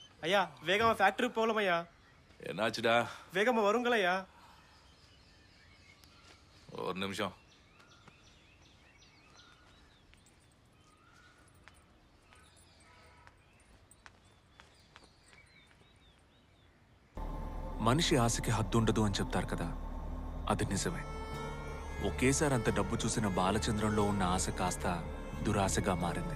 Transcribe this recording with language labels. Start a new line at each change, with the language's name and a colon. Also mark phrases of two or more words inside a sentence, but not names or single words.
Tamil: ஐயா வேகமா ஃபேக்டரி போகலாம் ஐயா. என்னாச்சுடா? வேகமா வருங்களா? ஒரு நிமிஷம்.
Telugu: మనిషి ఆశకి హద్దుండదు అని చెప్తారు కదా, అది నిజమే. ఒకేసారి అంత డబ్బు చూసిన బాలచంద్రంలో ఉన్న ఆశ కాస్త దురాశగా మారింది.